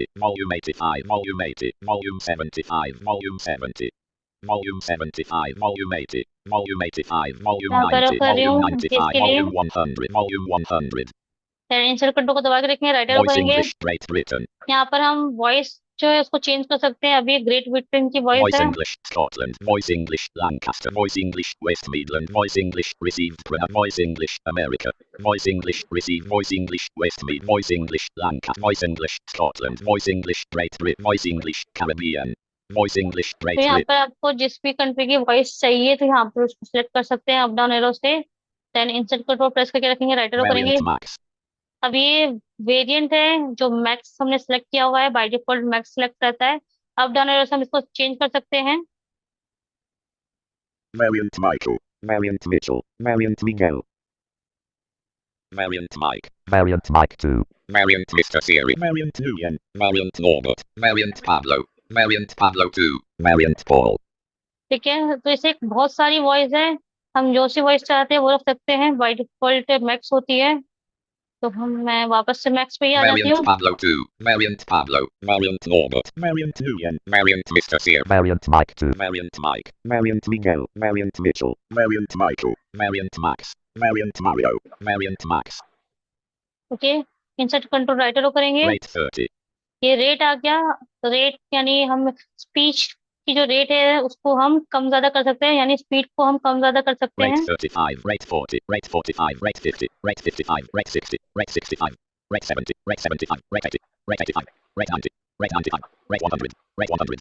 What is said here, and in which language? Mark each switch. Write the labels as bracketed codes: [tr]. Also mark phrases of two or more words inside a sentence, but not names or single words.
[en] Volume 85. Volume 80. Volume 75. Volume 70. Volume 75. Volume 80. Volume 85. Volume [hi] यहाँ पर 90. कर रही Volume हूँ 95. इसके लिए। [en] Volume 100. Volume 100. insert control [hi] को दबा के रखेंगे, [en] right arrow [hi] Voice करेंगे। [en] English Great Britain. [hi] यहाँ पर हम वॉइस जो है उसको चेंज कर सकते हैं। अभी ग्रेट ब्रिटेन की वॉइस Voice है। [en] English Scotland. Voice English Lancaster. Voice English West Midland. Voice English received. Voice English America. Voice English received. Voice English West Mid. Voice English Lancaster. Voice English Scotland. Voice English Great Britain. Voice English Caribbean. Voice English तो Great यहाँ Britain. [hi] पर आपको जिस भी कंट्री की वॉइस चाहिए तो यहाँ पर उसको सिलेक्ट कर सकते हैं [en] up down arrow [hi] से। [en] then insert control press [hi] करके रखेंगे, [en] right arrow [hi] करेंगे। [en] Variant Max. [hi] अब ये वेरिएंट है, जो मैक्स हमने सेलेक्ट किया हुआ है, [en] by default Max select [hi] रहता है। [en] up down arrow [hi] से हम इसको चेंज कर सकते हैं। [en] Variant Michael. Variant Mitchell. Variant Miguel. Variant Mike. Variant Mike 2. Variant Mr. Siri. Variant Nguyen. Variant Norbert. Variant Pablo. Variant Pablo 2. Variant Paul. [hi] ठीक है, तो इसे बहुत सारी वॉइस है, हम जो सी वॉइस चाहते हैं वो रख सकते हैं। [en] by default Max [hi] होती है, तो मैं वापस से मैक्स पे ही आ जाती Variant हूँ। [en] Pablo 2. Variant Pablo. Variant Norbert. Variant Nguyen. Variant Mr. Siri. Variant Mike 2. Variant Mike. Variant Miguel. Variant Mitchell. Variant Michael. Variant Max. Variant Mario. Variant Max. [hi] ओके, [en] insert control right arrow [hi] करेंगे। [en] Rate 30. [hi] ये रेट आ गया। रेट यानी हम स्पीच की जो रेट है उसको हम कम ज्यादा कर सकते हैं, यानी स्पीड को हम कम ज्यादा कर सकते Rate हैं। [en] 35. Rate 40. Rate 45. Rate 50. Rate 55. Rate 60. Rate 65. Rate 70. Rate 75. Rate 80. Rate 85. Rate 90. Rate 95. Rate 100. Rate 100.